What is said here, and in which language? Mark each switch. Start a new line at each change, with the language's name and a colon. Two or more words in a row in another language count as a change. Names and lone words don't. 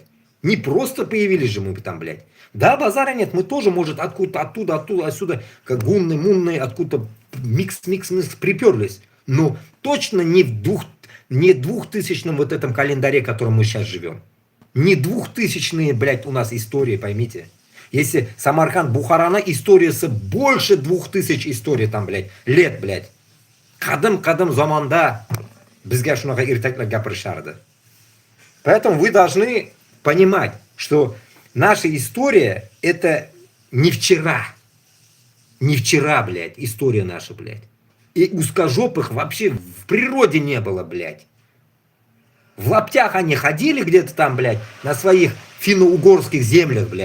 Russian: Не просто появились же мы там, блядь. Да, базара нет, мы тоже, может, откуда-то, оттуда, отсюда, как гумны, мунные, откуда-то микс приперлись. Но точно не в 2000-м вот этом календаре, в котором мы сейчас живем. Не 2000-е, блядь, у нас истории, поймите. Если Самарканд, Бухарана, история с больше 2000 историй там, блядь, лет, блядь.
Uzbek: Кадым заманда бізге шунаqa иртаклар гапырышарды.
Russian: Поэтому вы должны понимать, что наша история это не вчера. Не вчера, блядь, история наша, блядь. И узкожопых вообще в природе не было, блядь. В лаптях они ходили где-то там, блядь, на своих финно-угорских землях, блядь.